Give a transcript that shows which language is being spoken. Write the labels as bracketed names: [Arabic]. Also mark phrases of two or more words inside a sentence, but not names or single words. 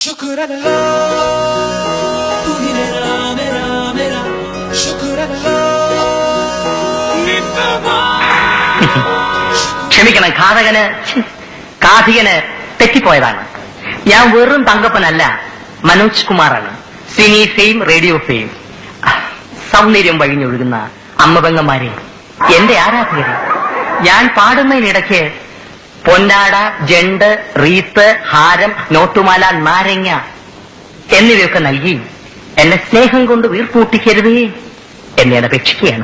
[Urdu] شکر اللہ تو ہی میرا میرا میرا شکر اللہ [Malayalam] ക്ഷമിക്കണം, കാഥികന് തെറ്റിപ്പോയതാണ്. ഞാൻ വെറും തങ്കപ്പനല്ല, മനോജ് കുമാറാണ്. [English] cine fame, radio fame. [Malayalam] സൗന്ദര്യം വഴിഞ്ഞൊഴുകുന്ന അമ്മപെങ്ങന്മാരെ, എന്റെ ആരാധകരെ, ഞാൻ പാടുന്നതിനിടയ്ക്ക് പൊന്നാട, ജണ്ട്, റീത്ത്, ഹാരം, നോട്ടുമാല, നാരങ്ങ എന്നിവയൊക്കെ നൽകി എന്നെ സ്നേഹം കൊണ്ട് വീർപ്പൂട്ടിക്കരുതേ എന്നെ അപേക്ഷിക്കുകയാണ്.